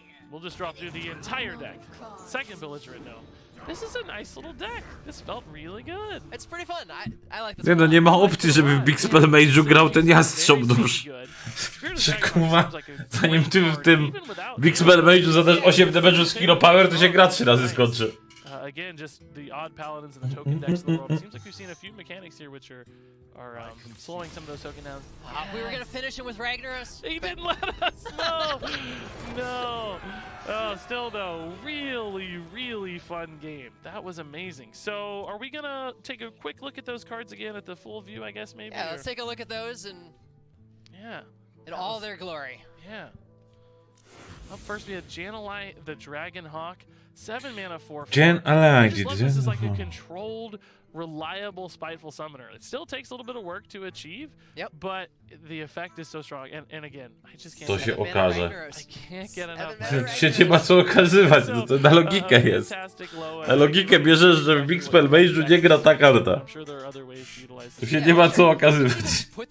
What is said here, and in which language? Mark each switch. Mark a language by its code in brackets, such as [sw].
[en] We'll just drop through the entire deck. Second belligerent, no. This is a nice little deck. This felt really good. It's pretty fun. I like this. [pl] Nie no, nie ma opcji, żeby w Big Spell Mage'u grał ten Jastrząb dusz. Że kurwa, zanim ty w tym Big Spell Mage'u zadasz 8 damage'u z Hero Power, to się gra 3 razy skończy. [en] Again, just the odd paladins and the token decks of the world. It seems like we've seen a few mechanics here which are slowing some of those token downs. We were gonna finish it with Ragnaros. He didn't let us. No, no. Oh, still though, really fun game. That was amazing. So, are we gonna take a quick look at those cards again at the full view? I guess maybe. Yeah, let's take a look at those and. Yeah. In all their glory. Yeah. Up first, we had Jan'alai the Dragon Hawk. 7 mana, 4/4. Jan'alai, this is like a controlled, reliable, spiteful summoner. It still takes a little bit of work to achieve, but the effect is so strong. And again, I just can't. [pl] To się okaże. [en] I can't get enough. [pl] To się nie ma co okazywać, to na logikę jest. Na logikę bierzesz, że w Big Spell Mage'u nie gra ta karta. Tu się nie ma co okazywać.